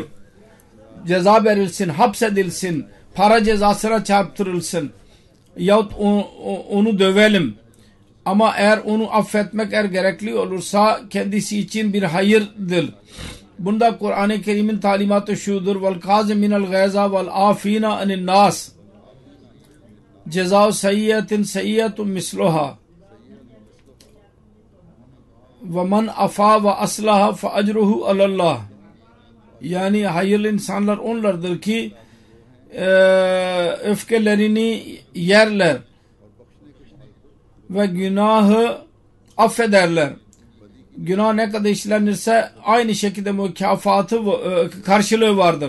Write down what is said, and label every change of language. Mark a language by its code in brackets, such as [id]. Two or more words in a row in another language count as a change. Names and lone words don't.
[tr] Ceza verilsin, hapsedilsin, para cezasına çarptırılsın yahut onu dövelim. Ama eğer onu affetmek eğer gerekli olursa kendisi için bir hayırdır. Bunda Kur'an-ı Kerim'in talimatı şudur. [ar] وَالْقَازِمِينَ الْغَيْزَ وَالْعَافِينَ عَنِ النَّاسِ جَزَاءُ سَيِّئَةٍ سَيِّئَةٌ مِثْلُهَا وَمَنْ عَفَا وَأَصْلَحَ فَأَجْرُهُ عَلَى اللّٰهِ. [tr] Yani hayırlı insanlar onlardır ki öfkelerini yerler ve günahı affederler. Günah ne kadar işlenirse aynı şekilde mükafatı karşılığı vardır.